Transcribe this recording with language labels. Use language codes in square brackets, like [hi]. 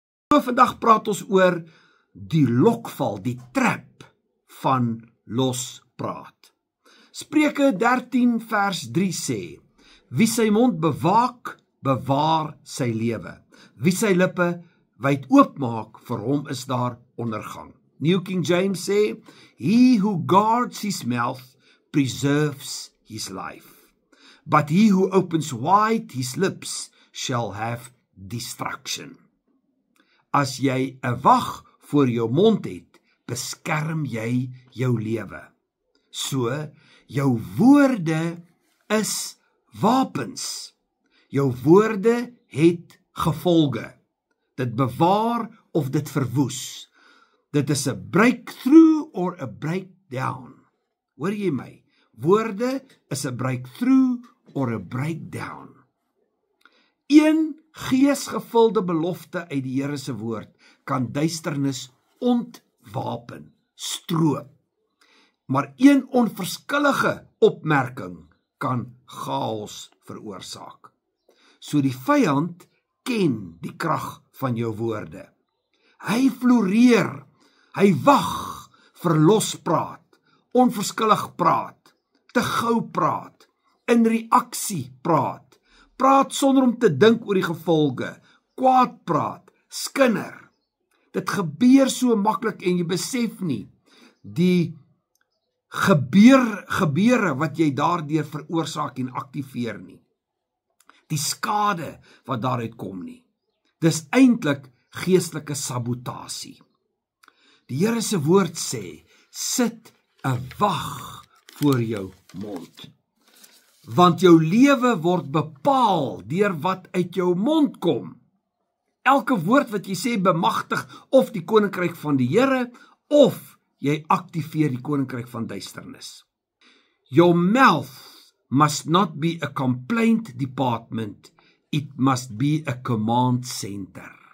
[af] So vandag praat ons oor die lokval, die trap van lospraat. Spreuke 13 vers 3 sê, wie sy mond bewaak, bewaar sy lewe. Wie sy lippe wyd oopmaak, vir hom is daar ondergang. [en] New King James sê, he who guards his mouth preserves his life. But he who opens wide his lips shall have destruction. [af] As jy 'n wag voor jou mond het, beskerm jy jou lewe. So, jou woorde is wapens. Jou woorde het gevolge. Dit bewaar of dit verwoes. Dit is 'n breakthrough or 'n breakdown. Hoor jy my? Woorde is 'n breakthrough or 'n breakdown. Een geesgevulde belofte uit die Here se woord kan duisternis ontwapen, stroop. Maar een onverskillige opmerking kan chaos veroorsaak. So die vyand ken die krag van jou woorde. Hy floreer, hy wag vir lospraat, onverskillig praat, te gou praat, in reaksie praat, praat sonder om te dink oor die gevolge, kwaad praat, skinder. Dit gebeur so maklik en jy besef nie die gebeure wat jy daardeur veroorsaak en aktiveer nie. Die skade wat daaruit kom nie. Dis eintlik geestelike sabotasie. Die Here se woord sê, sit 'n wag voor jou mond. Want jou lewe word bepaal deur wat uit jou mond kom. Elke woord wat jy sê bemagtig of die koninkryk van die Here, of jy aktiveer die koninkryk van duisternis. [en] Your mouth must not be a complaint department, it must be a command center.